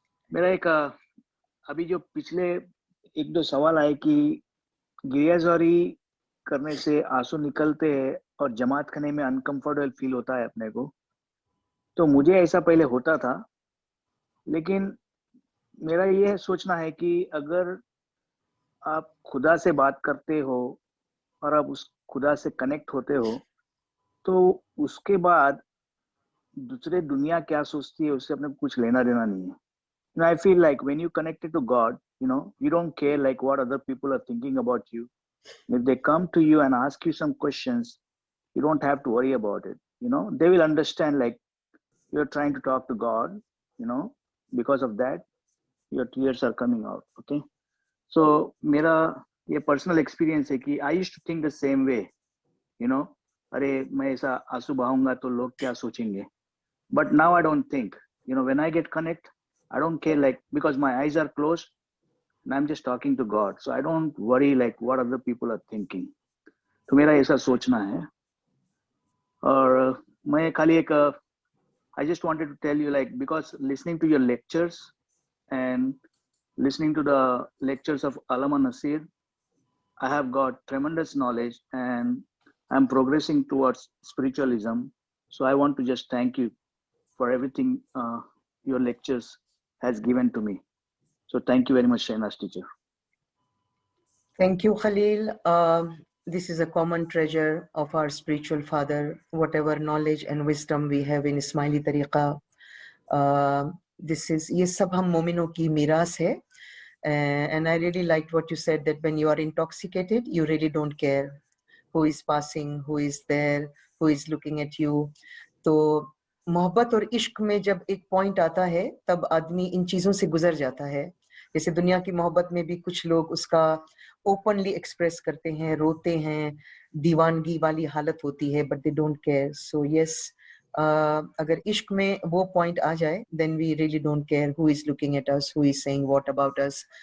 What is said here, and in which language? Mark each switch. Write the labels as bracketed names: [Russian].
[Hindi] मेरा एक अभी जो पिछले एक दो सवाल आए कि गिरियाज़ारी करने से आंसू निकलते हैं और जमात खाने में अनकंफर्टेबल फील होता है अपने को, तो मुझे ऐसा पहले होता था, लेकिन मेरा ये सोचना है कि अगर आप खुदा से बात करते हो और आप उस खुदा से कनेक्ट होते हो, तो उसके बाद दूसरे दुनिया क्या सोचती है उससे अपने को कुछ लेना देना नहीं है। [English] You know, I feel like when you connected to God, you don't care like what other people are thinking about you. If they come to you and ask you some questions, you don't have to worry about it. They will understand like you're trying to talk to God. Because of that, your tears are coming out. Okay. So [Hindi] मेरा ये personal experience है कि [English] I used to think the same way. [Hindi] अरे मैं ऐसा आंसू बहाऊंगा तो लोग क्या सोचेंगे? [English] But now I don't think. When I get connect, I don't care like because my eyes are closed and I'm just talking to God. So I don't worry like what other people are thinking. [Hindi] तो मेरा ऐसा सोचना है। और मैं खाली एक [English] I just wanted to tell you like because listening to your lectures and listening to the lectures of Allama Nasir, I have got tremendous knowledge and I'm progressing towards spiritualism. So I want to just thank you for everything your lectures has given to me. So thank you very much, Shehnaaz teacher. Thank you, Khalil. This is a common treasure of our spiritual father. Whatever knowledge and wisdom we have in Ismaili Tariqa, [Hindi] ये सब हम मोमिनों की मीरास है. [English] And I really liked what you said, that when you are intoxicated, you really don't care who is passing, who is there, who is looking at you. [Hindi] तो मोहब्बत और इश्क में जब एक पॉइंट आता है, तब आदमी इन चीज़ों से गुजर जाता है. जैसे दुनिया की मोहब्बत में भी कुछ लोग उसका ओपनली एक्सप्रेस करते हैं, रोते हैं, दीवानगी वाली हालत होती है, [English] But they don't care. So yes, [Hindi] अगर इश्क में वो पॉइंट आ जाए, [English] Then we really don't care who is looking at us, who is saying what about us.